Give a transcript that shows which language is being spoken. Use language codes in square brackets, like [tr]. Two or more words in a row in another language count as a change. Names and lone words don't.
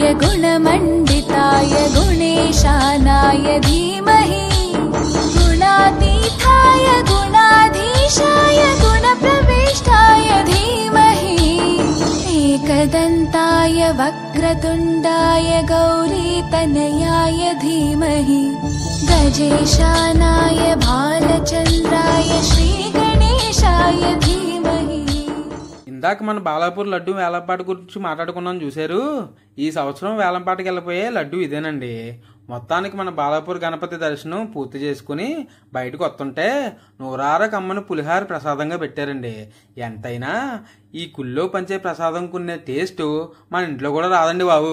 [sa] गुणमण्डिताय गुणेशानाय धीमहि गुणातीताय गुणाधीशाय गुणप्रविष्टाय धीमहि एकदन्ताय वक्रतुण्डाय गौरीतनयाय धीमहि गजेशानाय भालचन्द्राय श्रीगणेशाय धीमहि. [te] ఇందాక మన బాలాపూర్ లడ్డు వేలంపాట గురించి మాట్లాడుకున్నాం చూశారు. ఈ సంవత్సరం వేలంపాటకి వెళ్ళిపోయే లడ్డు ఇదేనండి. మొత్తానికి మన బాలాపూర్ గణపతి దర్శనం పూర్తి చేసుకుని బయటకు వస్తుంటే నూరార కమ్మని పులిహార ప్రసాదంగా పెట్టారండి. ఎంతైనా ఈ కుల్లో పంచే ప్రసాదం కొనే టేస్ట్ మన ఇంట్లో కూడా రాదండి బాబు.